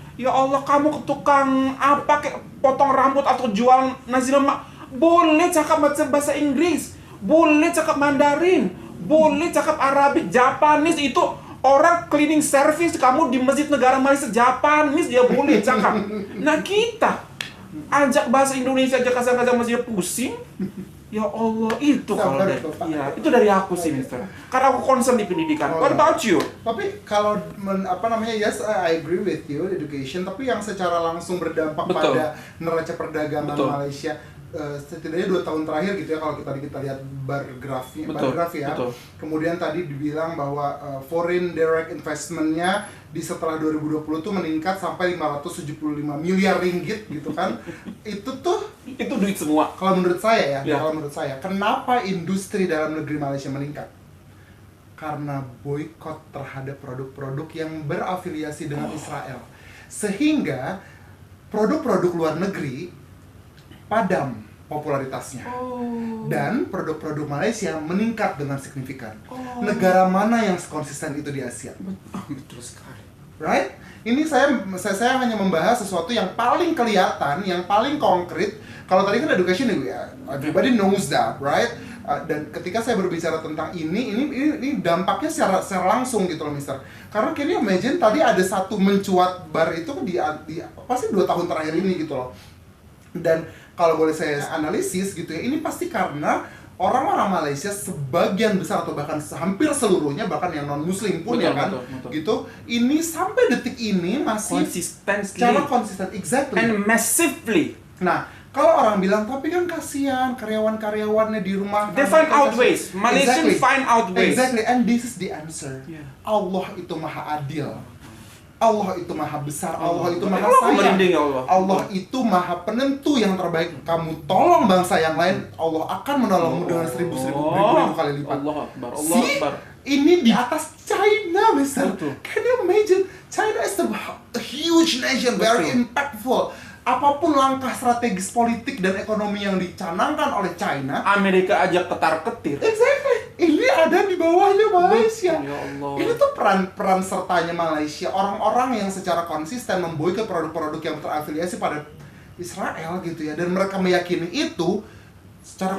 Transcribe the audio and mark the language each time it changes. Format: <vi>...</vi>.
<id>Ya Allah, kamu ke tukang apa, kayak potong rambut atau jual nasi lemak, boleh cakap macam bahasa Inggris, boleh cakap Mandarin, boleh cakap Arabik, Japanese. Itu orang cleaning service kamu di masjid negara Malaysia, Japanese dia boleh cakap. Nah kita ajak bahasa Indonesia aja kasar-kasar masih pusing. Ya Allah, itu kalau dari, ya, itu dari aku sih, Mister. Karena aku concern di pendidikan.</id> <en>What about you?</en> <id>Tapi kalau</id> <en>yes, I agree with you, education.</en> <id>Tapi yang secara langsung berdampak pada neraca perdagangan Malaysia, setidaknya 2 tahun terakhir gitu ya, kalau kita lihat bar graf ya. Kemudian tadi dibilang bahwa foreign direct investment-nya di setelah 2020 tuh meningkat sampai 575 miliar ringgit gitu kan. Itu duit semua. Kalau menurut saya kalau menurut saya, kenapa industri dalam negeri Malaysia meningkat? Karena boykot terhadap produk-produk yang berafiliasi dengan Israel. Sehingga produk-produk luar negeri padam popularitasnya. Dan produk-produk Malaysia meningkat dengan signifikan. Negara mana yang konsisten itu di Asia? Betul sekali.</id> <en>Right?</en> <id>Ini saya hanya membahas sesuatu yang paling kelihatan, yang paling konkret. Kalau tadi kan</id> <en>education</en> <id>ya,</id> <en>everybody knows that, right?</en> <id>Dan ketika saya berbicara tentang ini dampaknya secara langsung gitu loh, Mister. Karena</id> <en>can you imagine</en> <id>tadi ada satu mencuat bar itu di pasti 2 tahun terakhir ini gitu loh. Dan kalau boleh saya analisis gitu ya, ini pasti karena orang-orang Malaysia sebagian besar atau bahkan hampir seluruhnya, bahkan yang non muslim pun Betul, ya kan, betul. gitu, ini sampai detik ini masih secara konsisten,</id> <en>exactly, and massively.</en> <id>Nah, kalau orang bilang, tapi kan kasihan karyawan-karyawannya di rumah.</id> <en>They find out ways. Malaysian find out ways. Exactly, and this is the answer. Yeah.</en> <id>Allah itu maha adil. Allah itu maha besar, Allah itu maha Allah sayang. merinding ya Allah. Allah itu maha penentu yang terbaik. Kamu tolong bangsa yang lain, Allah akan menolongmu dengan 1000 kali lipat. Allah Akbar, Allah</id> <en>See?</en> <id>Akbar. Ini di atas China, Mister. Betul.</id> <en>Can you imagine? China is a huge nation, very</en> <id>Betul.</id> <en>impactful.</en> <id>Apapun langkah strategis politik dan ekonomi yang dicanangkan oleh China, Amerika aja ketar-ketir.</id> <en>exactly,</en> <id>ini ada di bawahnya Malaysia. Ya Allah. Ini tuh peran sertanya Malaysia, orang-orang yang secara konsisten memboikot produk-produk yang terafiliasi pada Israel gitu ya, dan mereka meyakini itu secara</id>